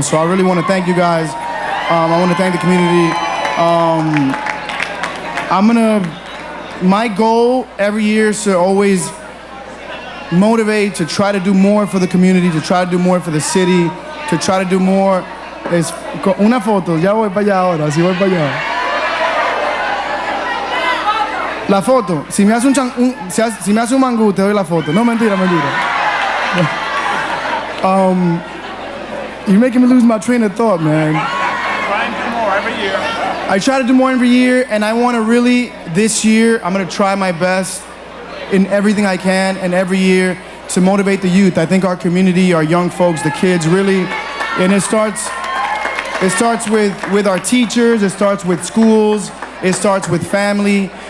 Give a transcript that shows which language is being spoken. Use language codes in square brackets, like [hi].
[en] So I really want to thank you guys. I want to thank the community. My goal every year is to always motivate, to try to do more for the community, to try to do more for the city, to try to do more. [es] Una foto, ya voy para allá ahora, sí voy para allá. La foto, si me hace un mangú, te doy la foto. No, mentira. [en] You're making me lose my train of thought, man. Try and do more every year. I try to do more every year, and I want to really, this year, I'm going to try my best in everything I can, and every year to motivate the youth. I think our community, our young folks, the kids really, and it starts with our teachers, it starts with schools, it starts with family.